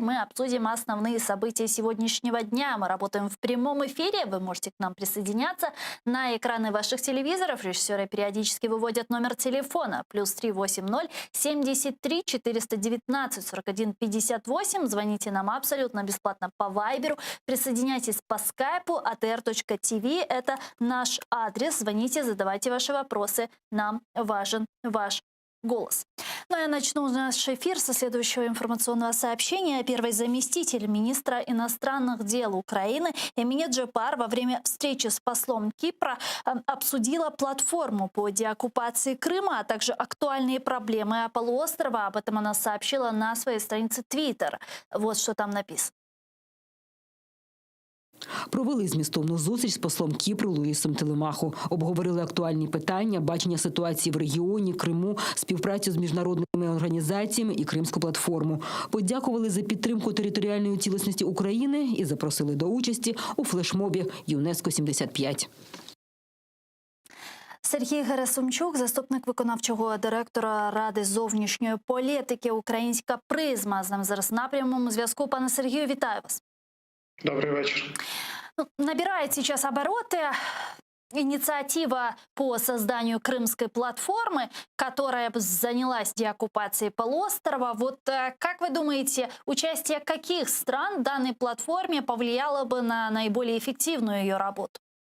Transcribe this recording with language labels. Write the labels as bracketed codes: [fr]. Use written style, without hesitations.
[ru] Мы обсудим основные события сегодняшнего дня. Мы работаем в прямом эфире. Вы можете к нам присоединяться на экраны ваших телевизоров. Режиссеры периодически выводят номер телефона +3 80 73 419 41 58. Звоните нам абсолютно бесплатно по Вайберу. Присоединяйтесь по скайпу atr.tv. Это наш адрес. Звоните, задавайте ваши вопросы. Нам важен ваш голос. Ну, я начну наш эфир со следующего информационного сообщения. Первый заместитель министра иностранных дел Украины Эмине Джепар во время встречи с послом Кипра обсудила платформу по деоккупации Крыма, а также актуальные проблемы полуострова. Об этом она сообщила на своей странице Twitter. Вот что там написано. [uk] Провели змістовну зустріч з послом Кіпру Луїсом Телемаху. Обговорили актуальні питання, бачення ситуації в регіоні, Криму, співпрацю з міжнародними організаціями і Кримську платформу. Подякували за підтримку територіальної цілісності України і запросили до участі у флешмобі ЮНЕСКО-75. Сергій Герасимчук, заступник виконавчого директора Ради зовнішньої політики «Українська призма». З нами зараз на прямому зв'язку. Пане Сергію, вітаю вас. [ru] Добрый вечер. Набирает сейчас обороты инициатива по созданию крымской платформы, которая занялась деоккупацией полуострова. Вот как вы думаете, участие каких стран в данной платформе повлияло бы на наиболее эффективную ее работу?